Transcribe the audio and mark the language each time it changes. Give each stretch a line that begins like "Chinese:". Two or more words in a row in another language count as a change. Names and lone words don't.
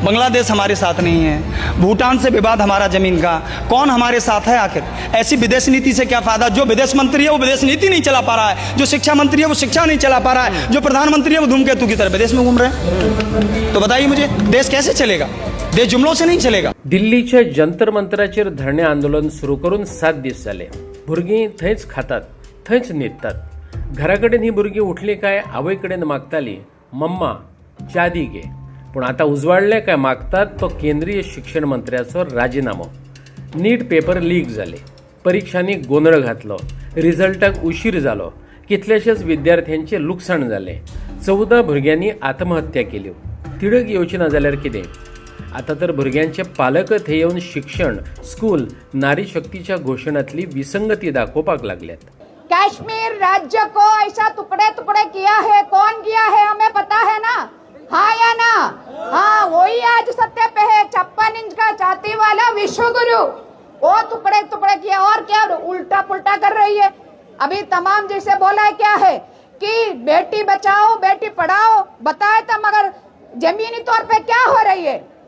Hindi: बांग्लादेश हमारे साथ नहीं है। भूटान से विवाद हमारा जमीन का। कौन हमारे साथ है आखिर? ऐसी विदेश नीति से क्या फायदा? जो विदेश मंत्री है वो विदेश नीति नहीं चला पा रहा है, जो शिक्षा मंत्री है वो शिक्षा नहीं चला पा रहा है, जो प्रधानमंत्री है वो धूमकेतु की तरह विदेश में घूम रहे हैं। तो बताइए मुझे, देश कैसे चलेगा? देश जुमलों से नहीं चलेगा।
Konkani: दिल्लीच्या जंतर मंतराचेर धरणे आंदोलन सुरू करून 7 दिवस झाले. भुरगीं थंयच खातात, थंयच न्हिदतात. घराकडेन ही भुरगीं उठली काय आवयकडेन मागताली, मम्मा च्या दी गे. पूण आतां उजवाडले काय मागतात तो केंद्रीय शिक्षण मंत्र्याचो राजिनामो. नीट
English: paper leak
Konkani: जाले, परीक्षांनी गोंधळ घातलो, रिझल्टाक उशीर जालो, कितलेशेच विद्यार्थ्यांचे लुकसाण जाले, 14 भुरग्यांनी आत्महत्या केल्यो. तिडक येवची ना जाल्यार कितें? आता तर भुरग्यांचे पालक थंय येवन शिक्षण, स्कूल, नारी शक्तीच्या घोषणातली विसंगती दाखोवपाक लागल्यात.
Hindi: कश्मीर राज्य को ऐसा टुकड़े टुकड़े किया है, कौन किया है हमें पता है ना? हाँ या ना? हाँ, वही आज सत्य पे है। 56 इंच का छाती वाला विश्वगुरु, वो टुकड़े टुकड़े किया। और क्या उल्टा पुल्टा कर रही है? अभी तमाम जैसे बोला है क्या है कि बेटी बचाओ बेटी पढ़ाओ, बताए तो मगर जमीनी तौर पे क्या हो रही है?